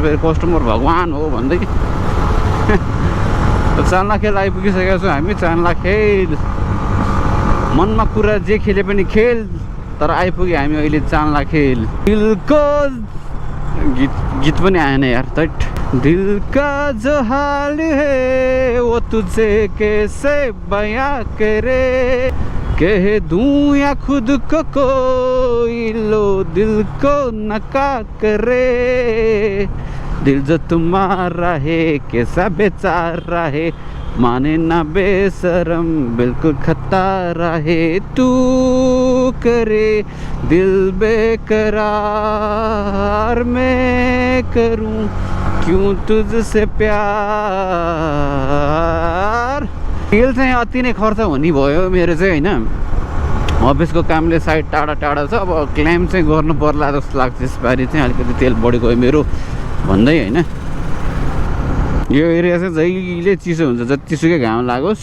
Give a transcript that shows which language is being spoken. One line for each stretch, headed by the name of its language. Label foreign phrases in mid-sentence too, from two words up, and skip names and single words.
Nepali: फेरि कस्टमर भगवान् हो भन्दै चान्लाखेल आइपुगिसकेका छौँ हामी। चान्लाखेल मनमा कुरा जे खेले पनि खेल, तर आइपुग्यो हामी अहिले चान्लाखेल। दिलको गीत पनि आएन यार,
Hindi: तट दिल का जो हाल है वो तुझे कैसे बयां करे, कह दूं या खुद को कोई लो दिल को नका करे, दिल जो तुम्हारा है कैसा बेचारा है, माने ना बेशरम बिल्कुल खतारा है, तू करे दिल बेकरार मैं करूं क्यों तुझसे प्यार।
Nepali: तेल चाहिँ अति नै खर्च हुने भयो मेरो चाहिँ होइन। अफिसको कामले साइड टाढा टाढा छ, अब क्लेम चाहिँ गर्नु पर्ला जस्तो लाग्छ। यसपालि चाहिँ अलिकति तेल बढी गयो मेरो भन्दै होइन। यो एरिया चाहिँ जहिले चिसो हुन्छ, जतिसुकै घाम लागोस्।